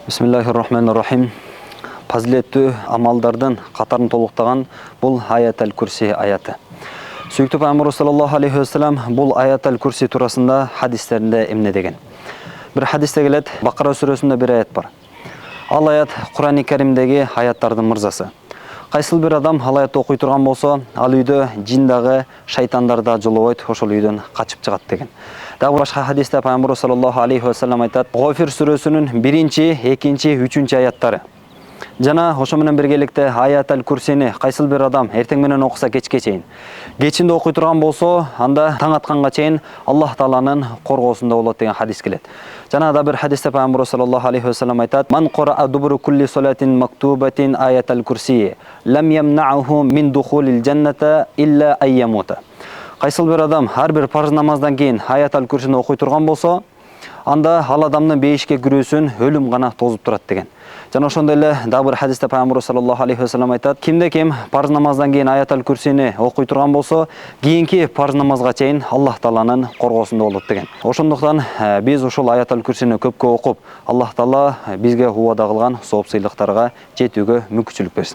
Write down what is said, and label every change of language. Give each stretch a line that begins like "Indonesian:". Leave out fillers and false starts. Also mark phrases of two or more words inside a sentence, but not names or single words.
Arabic: بسم الله الرحمن الرحيم.
Kyrgyz: Фазилеттүү амалдардын катарын толуктаган бул Аят аль-Курси аяты. Сүйүктүү Пайгамбар
Arabic: صلى الله عليه وسلم
Kyrgyz: бул Аят аль-Курси турасында хадистеринде эмне деген. Бир хадисте келет, Бакара сүрөсүндө бир аят бар. Ал аят Кур'ан-ы Каримдеги аяттардын мырзасы. Кайсыл бир адам ал аятты окуй турган болсо, ал үйдө жин дагы, шайтандар да жолобойт, ошол үйдөн качып чыгат деген. Дагы башка хадисте Пайгамбар
Arabic: صلى الله عليه وسلم
Kyrgyz: айтат: Гофир сүрөсүнүн 1-чи, 2-чи, 3-чү аяттары. Жана ошо менен биргеликте Аят аль-Курсини кайсыл бир адам эртең менен окуса кечке чейин, кечинде окуй турган болсо, анда таң атканга чейин Аллах Тааланын коргоосунда болот деген хадис келет. Жана да бир хадисте Пайгамбар
Arabic: صلى الله عليه وسلم айтат: "من قرأ دبر كل صلاة مكتوبة آية الكرسي لم يمنعه من دخول الجنة إلا أن يموت."
Kyrgyz: Кайсыл бир адам ар бир парыз намаздан кийин Аят аль-Курсини окуй турган болсо, анда ал адамдын бейишке кирүүсүн өлүм гана тозуп турат деген. Жана ошондой эле дагы бир хадисте Пайгамбар
Arabic: صلى الله عليه وسلم
Kyrgyz: айтат: "Кимде ким парыз намаздан кийин Аят аль-Курсини окуй турган болсо, кийинки парыз намазга чейин Аллах Тааланын коргоосунда болот" деген. Ошондуктан биз ушул Аят аль-Курсини көпкө окуп, Аллах Таала бизге убада кылган сооп сыйлыктарга жетүүгө мүмкүнчүлүк берсин.